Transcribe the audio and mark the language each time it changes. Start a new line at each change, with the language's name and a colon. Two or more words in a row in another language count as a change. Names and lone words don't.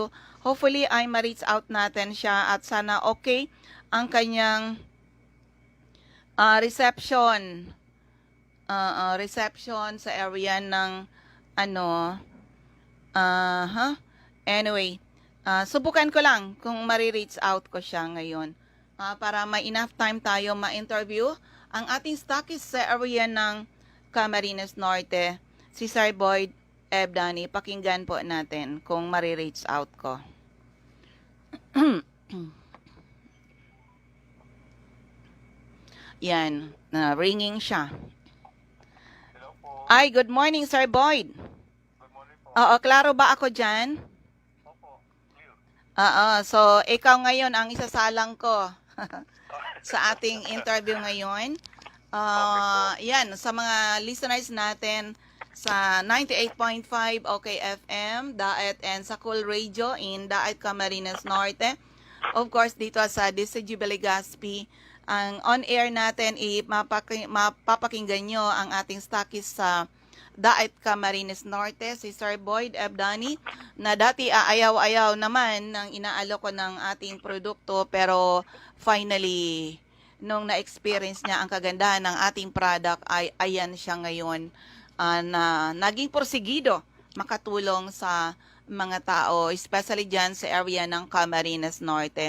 Filipino: Hopefully ay
English: ma-reach out
Filipino: natin siya, at sana okay ang kanyang reception sa area ng anyway, subukan ko lang kung
English: ma-reach out
Filipino: ko siya ngayon, para may
English: enough time
Filipino: tayo ma-interview ang ating stockist sa area ng Camarines Norte, si Sir Boyd Ebdani. Pakinggan po natin kung
English: ma-reach out
Filipino: ko. Yan, ringing siya. Hello po. Ay,
English: good morning, Sir Boyd. Good morning po.
Filipino: Oo, klaro ba ako dyan? Opo, clear. So ikaw ngayon ang isasalang ko sa ating interview ngayon. Yan, sa mga listeners natin sa 98.5 OK FM, Daet, and sa Cool Radio in Daet, Camarines Norte. Of course, dito sa DCG Legazpi, ang on-air natin, mapapakinggan nyo ang ating stockist sa Daet, Camarines Norte, si Sir Boyd Ebdani, na dati ayaw-ayaw naman ng inaalok ko ng ating produkto, pero finally, nung na-experience niya ang kagandahan ng ating product, ay ayan siya ngayon, na naging porsigido makatulong sa mga tao, especially dyan sa area ng Camarines Norte.